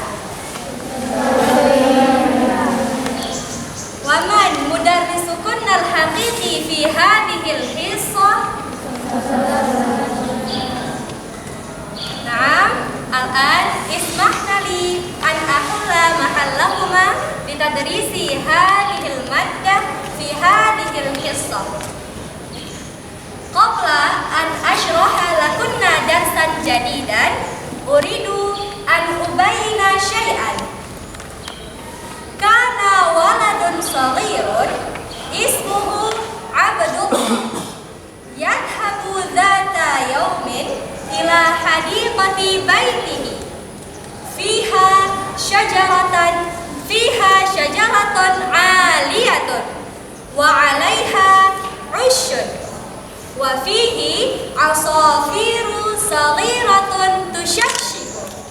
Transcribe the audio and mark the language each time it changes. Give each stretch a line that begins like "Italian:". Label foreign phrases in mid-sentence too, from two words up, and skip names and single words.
Arabic: ومن مدرسكن الحقيقي في هذه الحصة. نعم، الآن اسمحن لي أن أحل محلهما بتدريس هذه المادة في هذه الحصة. قبل أن أشرح لكن درسا جديدا أريد أن أبين شيئا. كان ولد صغير اسمه عبد الله يذهب ذات يوم إلى حديقة بيته فيها شجرة عالية وعليها عش وفيه عصافير صغيرة تزقزق.